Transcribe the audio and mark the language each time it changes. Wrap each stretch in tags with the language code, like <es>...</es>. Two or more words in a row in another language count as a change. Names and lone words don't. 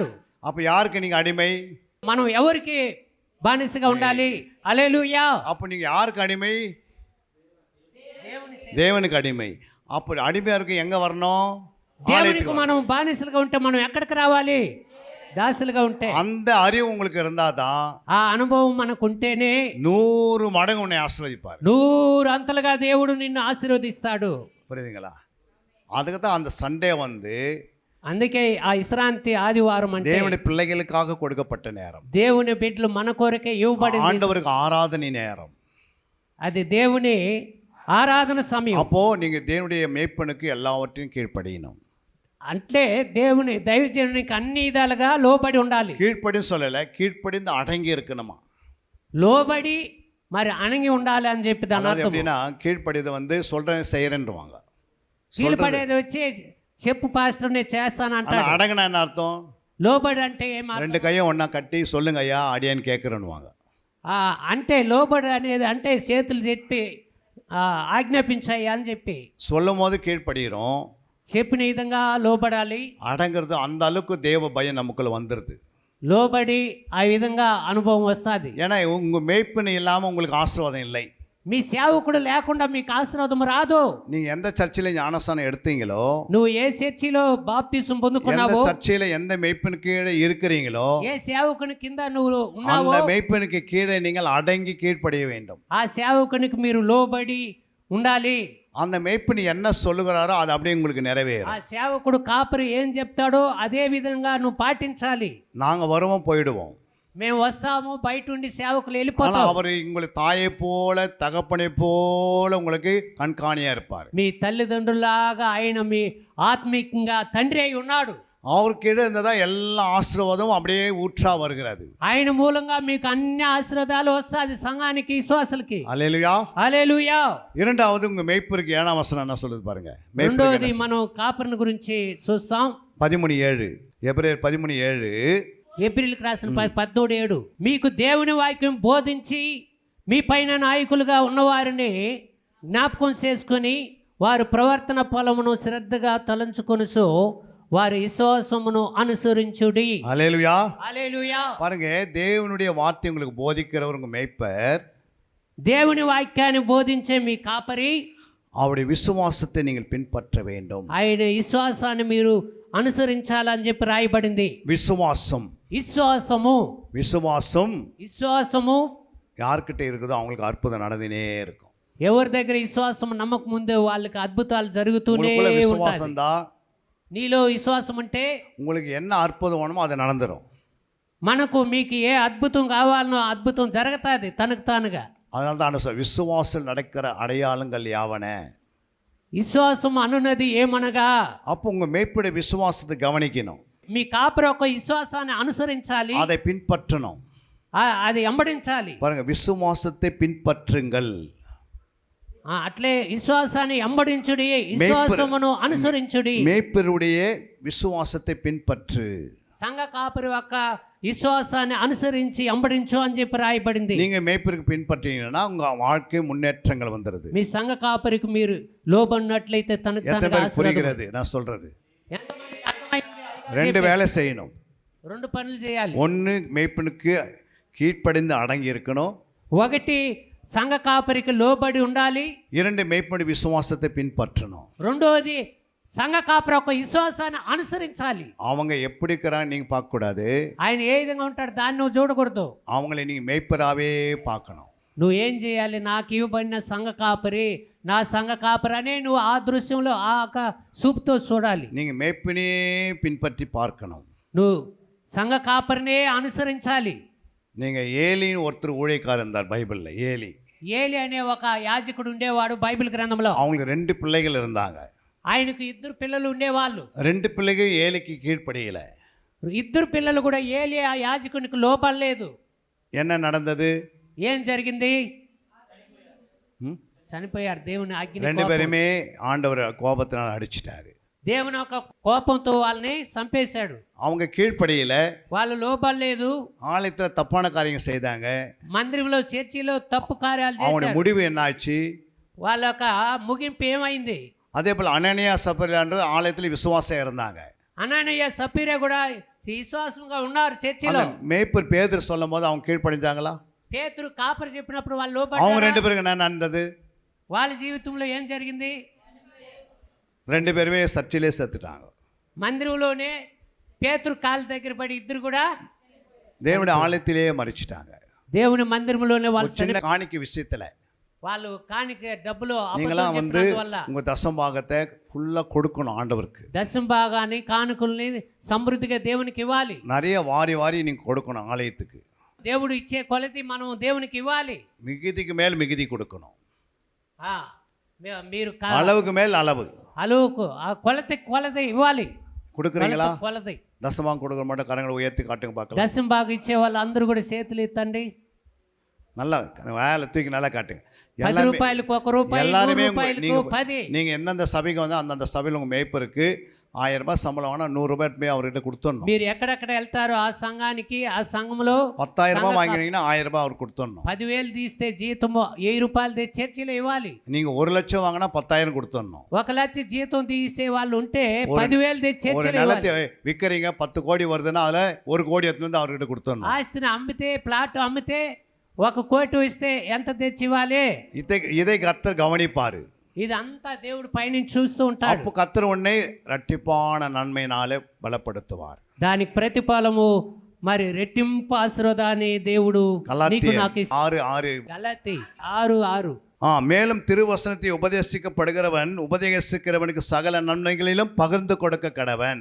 <ta>அப்போ யாருக்கு நீங்கள் அடிமை?</ta> <te>మనం ఎవరికి బానిసగా ఉండాలి? హల్లెలూయా.</te> <ta>அப்போ நீங்கள் யாருக்கு அடிமை? தேவனுக்கு அடிமை. அப்போ அடிமையாக இருக்க எங்கே வரணும்?</ta> <te>దేవునికి</te> <ta>ஆலயத்துக்கு.</ta> <te>మనం బానిసలుగా ఉంటే మనం ఎక్కడికి రావాలి? దాసులుగా ఉంటే.</te> <ta>அந்த அறிவு உங்களுக்கு இருந்தால் தான்</ta> <te>ఆ అనుభవం మనకు ఉంటేనే</te> <ta>100 மடங்கு உன்னை ஆசீர்வதிப்பார்.</ta> <te>100 అంతలుగా దేవుడు నిన్ను ఆశీర్వదిస్తాడు.</te> <ta>புரியுதுங்களா? அதுக்கு தான் அந்த சண்டே வந்து</ta> <te>అందుకే ఆ విశ్రాంతి ఆదివారం అంటే</te> <ta>தேவனுடைய பிள்ளைகளுக்காக கொடுக்கப்பட்ட நேரம்,</ta> <te>దేవుని బిడ్డలు మన కొరకే ఇవ్వబడింది.</te> <ta>ஆண்டவருக்கு ஆராதனை நேரம்.</ta> <te>అది దేవుని ఆరాధన సమయం.</te> <ta>அப்போ நீங்க தேவனுடைய மேய்ப்பனுக்கு எல்லாவற்றையும் கீழ்ப்படியணும்.</ta> <te>అంటే దేవుని దైవజనునికి అన్ని విధాలుగా లోబడి ఉండాలి.</te> <ta>கீழ்ப்படி சொல்லலை, கீழ்ப்படிந்து அடங்கி இருக்கணுமா.</ta> <te>లోబడి మరి అణగి ఉండాలి అని చెప్పి దాని</te> <ta>அதாவது</ta> <te>అర్థం.</te> <ta>எப்படின்னா கீழ்ப்படிதை வந்து சொல்றேன் செய்யறேன்றுவாங்க.</ta> <te>కీழ்పడేది వచ్చి చెప్పు పాస్టర్ నేను చేస్తానంటాడు.</te> <ta>ஆனா அடங்கினா என்ன அர்த்தம்?</ta> <te>లోబడి అంటే ఏం అర్థం?</te> <ta>2 கையும் ஒண்ணா கட்டி சொல்லுங்க ஐயா அடியான்னு கேட்குறேன்னுவாங்க.</ta> <te>అంటే లోబడి అనేది అంటే చేతులు చెప్పి ఆజ్ఞాపించాయి అని చెప్పి</te> <ta>சொல்லும் போது கீழ்ப்படுகிறோம்,</ta> <te>చెప్పిన విధంగా లోబడాలి.</te> <ta>அடங்கிறது அந்த அளவுக்கு தேவ பயம் நமக்குள்ள வந்துடுது.</ta> <te>లోబడి ఆ విధంగా అనుభవం వస్తుంది.</te> <ta>ஏன்னா உங்க மேய்ப்பன் இல்லாமல் உங்களுக்கு ஆசீர்வாதம் இல்லை.</ta> <te>మీ సేవకుడు లేకుండా మీకు ఆశీర్వాదం రాదు.</te> <ta>நீங்க எந்த சர்ச்சில் ஞானஸ்தானம் எடுத்தீங்களோ,</ta> <te>నువ్వు ఏ చర్చిలో బాప్తిసం</te> <ta>எந்த</ta> <te>పొందుకున్నావో,</te> <ta>சர்ச்சில் எந்த மேய்ப்பன் கீழே இருக்கிறீங்களோ,</ta> <te>ఏ సేవకుని కింద నువ్వు ఉన్నావో,</te> <ta>அந்த மேய்ப்பனுக்கு கீழே நீங்கள் அடங்கி கீழ்ப்படிய வேண்டும்.</ta> <te>ఆ సేవకునికి మీరు లోబడి ఉండాలి.</te> <ta>அந்த மேய்ப்பன் என்ன சொல்லுகிறாரோ அது அப்படியே உங்களுக்கு</ta> <te>ఆ</te> <ta>நிறைவேறும்.</ta> <te>సేవకుడు కాపరి ఏం చెప్తాడో అదే విధంగా నువ్వు పాటించాలి.</te> <ta>நாங்க வருவோம் போயிடுவோம்,</ta> <te>మేము వస్తాము, బయట ఉండి సేవకులు</te> <ta>ஆனா</ta> <te>వెళ్ళిపోతాం.</te> <ta>அவர் உங்களை தாயை போல தகப்பனை போல உங்களுக்கு கண்காணியா இருப்பார்.</ta> <te>మీ తల్లిదండ్రులాగా ఆయన మీ ఆత్మీయంగా తండ్రి అయి ఉన్నాడు.</te> <ta>அவர் கீழே இருந்ததா எல்லா ஆசீர்வாதமும் அப்படியே ஊற்றா வருகிறது.</ta> <te>ఆయన మూలంగా మీకు అన్ని ఆశీర్వాదాలు వస్తాది సంఘానికి, విశ్వాసులకి.</te> <ta>அல்லேலூயா.</ta> <te>హల్లెలూయా.</te> <ta>இரண்டாவது உங்க மேய்ப்பருக்கு 7ஆம் வசனம் என்ன சொல்லுது பாருங்க.</ta> <te>రెండోది మనం కాపరిని గురించి చూస్తాం.</te> <ta>13:7 எபிரேயர் 13:7</ta> <te>ఏప్రిల్కి రాసిన 13:7 మీకు దేవుని వాక్యం బోధించి మీ పైన నాయకులుగా ఉన్నవారిని జ్ఞాపకం చేసుకొని వారు ప్రవర్తన ఫలమును శ్రద్ధగా తలంచుకొనుచు వారి విశ్వాసమును అనుసరించుడి.</te> <ta>அல்லேலூயா.</ta> <te>హల్లెలూయా.</te> <ta>பாருங்க, தேவனுடைய வார்த்தை உங்களுக்கு போதிக்கிறவர் உங்க மேய்ப்பர்,</ta> <te>దేవుని వాక్యాన్ని బోధించే మీ కాపరి,</te> <ta>அவருடைய விசுவாசத்தை நீங்கள் பின்பற்ற வேண்டும்.</ta> <te>ఆయన విశ్వాసాన్ని మీరు అనుసరించాలని చెప్పి రాయబడింది.</te> <ta>விசுவாசம்,</ta> <te>విశ్వాసము,</te> <ta>விசுவாசம்</ta> <te>విశ్వాసము</te> <ta>யார்கிட்ட இருக்குதோ அவங்களுக்கு அற்புதம் நடந்துனே இருக்கும்.</ta> <te>ఎవరి దగ్గర విశ్వాసం నమ్మకం ముందే వాళ్ళకి అద్భుతాలు జరుగుతూనే</te> <ta>உங்களுக்குள்ள</ta> <te>ఉంటాయి.</te> <ta>விசுவாசம் தான்,</ta> <te>నీలో విశ్వాసం ఉంటే</te> <ta>உங்களுக்கு என்ன அற்புதம் வேணுமோ அது நடந்துரும்.</ta> <te>మనకు మీకు ఏ అద్భుతం కావాలనో అద్భుతం జరుగుతుంది తనకు తానుగా.</te> <ta>அதனால தான் விசுவாசம் நடக்கிற அடையாளங்கள் யாவன.</ta> <te>విశ్వాసం అనున్నది ఏమనగా,</te> <ta>அப்போ உங்க மேய்ப்புடைய விசுவாசத்தை கவனிக்கணும்.</ta> <te>మీ కాపరి యొక్క విశ్వాసాన్ని అనుసరించాలి,</te> <ta>அதை பின்பற்றணும்.</ta> <te>అది వెంబడించాలి.</te> <ta>பாருங்க, விசுவாசத்தை பின்பற்றுங்கள்.</ta> <te>అట్లే విశ్వాసాన్ని వెంబడించుడి, విశ్వాసమును అనుసరించుడి.</te> <ta>மேய்ப்பருடைய விசுவாசத்தை பின்பற்று.</ta> <te>సంఘ కాపరి యొక్క విశ్వాసాన్ని అనుసరించి వెంబడించు అని చెప్పి రాయబడింది.</te> <ta>நீங்க மேய்ப்பருக்கு பின்பற்றீங்கன்னா உங்க வாழ்க்கை முன்னேற்றங்கள் வந்துருது.</ta> <te>మీ సంఘ కాపరికి మీరు లోబడినట్లయితే తనకు</te> <ta>எத்தனை பேருக்கு புரிகிறது நான் சொல்றது? ரெண்டு வேலை செய்யணும்.</ta> <te>రెండు పనులు చేయాలి.</te> <ta>ஒன்று மேய்ப்பனுக்கு கீழ்ப்படிந்து அடங்கி இருக்கணும்.</ta> <te>ఒకటి సంఘ కాపరికి లోబడి ఉండాలి.</te> <ta>இரண்டு மேய்ப்பனுடைய விசுவாசத்தை பின்பற்றணும்.</ta> <te>రెండోది సంఘ కాపరి యొక్క విశ్వాసాన్ని అనుసరించాలి.</te> <ta>அவங்க எப்படி இருக்கிறாங்க நீங்க பார்க்க கூடாது.</ta> <te>ఆయన ఏ విధంగా ఉంటాడు దాన్ని నువ్వు చూడకూడదు.</te> <ta>அவங்களை நீங்க மேய்ப்பராவே பார்க்கணும்.</ta> <te>నువ్వు ఏం చేయాలి? నాకు ఇవ్వబడిన సంఘ కాపరి, నా సంఘ కాపరి అనే నువ్వు ఆ దృశ్యంలో ఆ చూపుతో చూడాలి.</te> <ta>நீங்க மேய்ப்பனே பின்பற்றி பார்க்கணும்.</ta> <te>నువ్వు సంఘ కాపరినే అనుసరించాలి.</te> <ta>நீங்க ஏலின்னு ஒருத்தர் ஊழியக்காரர் இருந்தார் பைபிள்ல.</ta> <te>ఏలి అనే ఒక యాజకుడు ఉండేవాడు బైబిల్ గ్రంథంలో.</te> <ta>அவங்களுக்கு 2 பிள்ளைகள் இருந்தாங்க.</ta> <te>ఆయనకు 2 పిల్లలు ఉండేవాళ్ళు.</te> <ta>2 பிள்ளைகள் ஏலிக்கு கீழ்ப்படியல.</ta> <te>2 పిల్లలు కూడా ఏలి ఆ యాజకునికి లోపడలేదు.</te> <ta>என்ன நடந்தது?</ta> <te>ఏం జరిగింది? చనిపోయారు. దేవుని ఆజ్ఞ.</te> <ta>2 பேருமே ஆண்டவர் கோபத்தினால் அடிச்சிட்டாரு.</ta> <te>దేవుని యొక్క కోపంతో వాళ్ళని చంపేశాడు.</te> <ta>அவங்க கீழ்ப்படியல.</ta> <te>వాళ్ళు లోపడలేదు.</te> <ta>ஆலயத்தில் தப்பான காரியங்கள் செய்தாங்க.</ta> <te>మందిరంలో చర్చిలో తప్పు కార్యాలు</te> <ta>அவனுடைய</ta> <te>చేశారు.</te> <ta>முடிவு என்ன ஆச்சு?</ta> <te>వాళ్ళ యొక్క ముగింపు ఏమైంది?</te> <ta>அதே போல அனனியா சப்பரியான்ற ஆலயத்தில் விசுவாசம் இருந்தாங்க.</ta> <te>అననీయ సపీరా కూడా విశ్వాసంగా ఉన్నారు చర్చిలో.</te> <ta>மேய்ப்பர் பேதுரு சொல்லும் போது அவங்க கீழ்ப்படிஞ்சாங்களா?</ta> <te>పేతురు కాపరి చెప్పినప్పుడు వాళ్ళు</te> <ta>அவங்க</ta> <te>లోపడ్డారా?</te> <ta>2 பேருக்கு என்ன நடந்தது?</ta> <te>వాళ్ళ జీవితంలో ఏం జరిగింది?</te> <ta>2 பேருமே சர்ச்சிலே செத்துட்டாங்க.</ta> <te>మందిరంలోనే పేతురు కాళ్ళ దగ్గర పడి ఇద్దరు కూడా</te> <ta>தேவனுடைய ஆலயத்திலேயே மரிச்சிட்டாங்க.</ta> <te>దేవుని మందిరంలోనే వాళ్ళు</te> <ta>சின்ன காணிக்கை விஷயத்துல</ta> <te>వాళ్ళు కాணிక డబ్బులు</te> <ta>நீங்களாம் வந்து</ta> <te>వల్ల</te> <ta>உங்க தசம்பாகத்தை ஃபுல்லா கொடுக்கணும் ஆண்டவருக்கு.</ta> <te>దశం భాగాన్ని కానుకల్ని సమృద్ధిగా దేవునికి ఇవ్వాలి.</te> <ta>நிறைய வாரி வாரி நீங்க கொடுக்கணும் ஆலயத்துக்கு.</ta> <te>దేవుడు ఇచ్చే కొలది మనం దేవునికి ఇవ్వాలి.</te> <ta>மிகுதிக்கு மேல் மிகுதி கொடுக்கணும்.</ta> <te>మీరు</te> <ta>அளவுக்கு மேல் அளவு.</ta> <te>అలువుకు ఆ కొలది ఇవ్వాలి.</te> <ta>கொடுக்குறீங்களா?</ta> <te>కొలది.</te> <ta>தசமாங்க கொடுக்குற மட்டும் கரங்களை உயர்த்தி காட்டுங்க பார்க்கலாம்.</ta> <te>దశం భాగం ఇచ్చే వాళ్ళు అందరూ కూడా చేతులు ఎత్తండి.</te> <ta>நல்லா வேலை தூக்கி நல்லா காட்டுங்க.</ta> <te>10 రూపాయలకు 1 రూపాయి, 100 రూపాయలకు 10.</te> <ta>நீங்க எந்தெந்த சபைக்கு வந்து அந்தந்த சபையில் உங்க மேய்ப்பருக்கு 1000 ரூபாய் சம்பளம் வேணா 100 ரூபாய் போய் அவர்கிட்ட கொடுத்துடணும்.</ta> <te>మీరు ఎక్కడెక్కడ వెళ్తారో ఆ సంఘానికి, ఆ సంఘంలో</te> <ta>10,000 ரூபாய் வாங்கினீங்கன்னா 1000 ரூபாய் அவருக்கு கொடுத்துடணும்.</ta> <te>10,000 తీస్తే జీతము 1000 రూపాయలు తెచ్చి చర్చిలో ఇవ్వాలి.</te> <ta>நீங்க 1 லட்சம் வாங்கினா 10,000 கொடுத்துடணும்.</ta> <te>1 లక్ష జీతం తీసే వాళ్ళు ఉంటే 10,000 తెచ్చి</te> <ta>ஒரு</ta> <te>చర్చిలో</te> <ta>நிலத்தை</ta> <te>ఇవ్వాలి.</te> <ta>விற்கிறீங்க 10 கோடி வருதுன்னா அதுல 1 கோடி எடுத்து வந்து அவர்கிட்ட கொடுத்துடணும்.</ta> <te>ఆస్తిని అమ్మితే, ప్లాట్ అమ్మితే 1 కోటి ఇస్తే ఎంత తెచ్చి ఇవ్వాలి?</te> <ta>இதை கர்த்தர் கவனிப்பாரு.</ta> <te>ఇదంతా దేవుడు పైనుంచి చూస్తూ ఉంటాడు.</te> <ta>அப்போ கர்த்தர் உன்னை இரட்டிப்பான நன்மையினாலே பலப்படுத்துவார்.</ta> <te>దానికి ప్రతిఫలము మరి రెట్టింపు ఆశీర్వాదాన్ని దేవుడు నీకు నాకు ఇస్తాడు. 6:6 గలాతీ 6:6.</te> <ta>மேலும் திருவசனத்தை உபதேசிக்கிறவனுக்கு சகல நன்மைகளிலும் பகிர்ந்து கொடுக்க கடவன்.</ta>